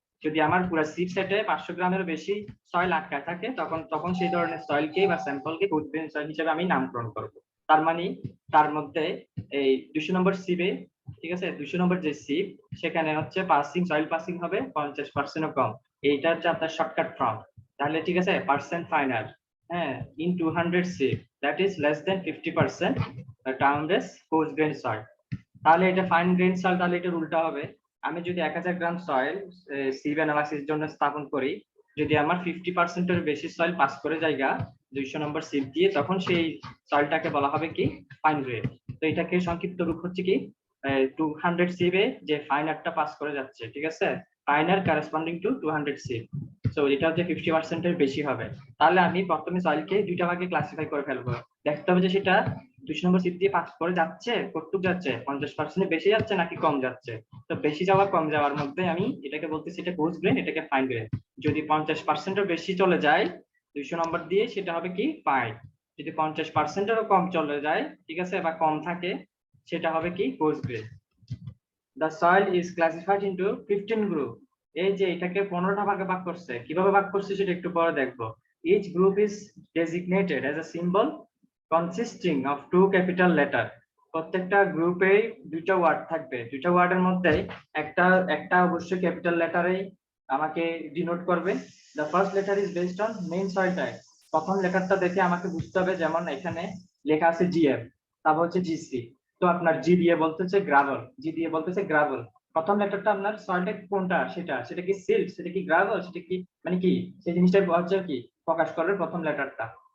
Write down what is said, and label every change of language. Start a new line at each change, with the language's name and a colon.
Bangla: যদি আমার পুরো সিপ সেটে 500 গ্রামের বেশি সয়েল আটকায় থাকে, তখন সেই ধরনের সয়েলকে বা স্যাম্পলকে গুড গ্রেন সয়েল হিসেবে আমি নামকরণ করব। তার মানে তার মধ্যে এই 200 নম্বর সিপে, ঠিক আছে, 200 নম্বর যে সিপ সেখানে হচ্ছে পাসিং সয়েল পাসিং হবে 50%ও কম, এইটা হচ্ছে আপনার শর্টকাট ফর্ম। তাহলে ঠিক আছে, পার্সেন্ট ফাইনাল, হ্যাঁ,
English: in 200 C, that is less than 50%, termed as coarse grain soil.
Bangla: তাহলে এটা ফাইন গ্রেন সয়েল, তাহলে এটা উল্টা হবে। আমি যদি 1000 গ্রাম সয়েল সিভ অ্যানালাইসিস জন্য স্থাপন করি, যদি আমার 50% বেশি সয়েল পাস করে জায়গা 200 নম্বর সিভ দিয়ে, তখন সেই সয়েলটাকে বলা হবে কি ফাইন গ্রেড। তো এটাকে সংক্ষিপ্ত রূপ হচ্ছে কি 200 সিভে যে ফাইনারটা পাস করে যাচ্ছে, ঠিক আছে, ফাইনার কারেসপন্ডিং টু 200 সিভ। সো এটা হচ্ছে 50% এর বেশি হবে। তাহলে আমি প্রথমে সয়েলকে দুইটা ভাগে ক্লাসিফাই করে ফেলবো, দেখতে হবে যে সেটা 200 নম্বর সিট দিয়ে পাস করে যাচ্ছে, কতটুকু যাচ্ছে, 50% বেশি যাচ্ছে নাকি কম যাচ্ছে। তো বেশি যাওয়া কম যাওয়ার মধ্যে আমি এটাকে বলতেছি এটা কোর্স গ্রেড, এটাকে ফাইন গ্রেড। যদি 50% এর বেশি চলে যায় 200 নম্বর দিয়ে, সেটা হবে কি ফাইন। যদি 50% এরও কম চলে যায়, ঠিক আছে, বা কম থাকে, সেটা হবে কি course grade.
English: The soil is classified into 15 group.
Bangla: এই যে এটাকে 15টা ভাগে ভাগ করছে, কিভাবে ভাগ করছে সেটা একটু পরে দেখবো।
English: Each group is designated as a symbol consisting of 2 capital letter.
Bangla: প্রত্যেকটা গ্রুপে দুইটা ওয়ার্ড থাকবে, দুইটা ওয়ার্ডের মধ্যে একটা একটা অবশ্যই ক্যাপিটাল লেটারেই আমাকে ডিনোট করবে।
English: The first letter is based on main soil type.
Bangla: প্রথম লেটারটা দেখে আমাকে বুঝতে হবে, যেমন এখানে লেখা আছে GM, তারপর হচ্ছে GC। তো আপনার জি দিয়ে বলতেছে গ্রাভেল, জি দিয়ে বলতেছে গ্রাভেল। প্রথম লেটারটা আপনার সয়েল টাইপ কোনটা, সেটা কি সিল্ট, সেটা কি গ্রাভেল, সেটা কি মানে কি, সেই জিনিসটা হচ্ছে কি প্রকাশ করবে প্রথম লেটারটা।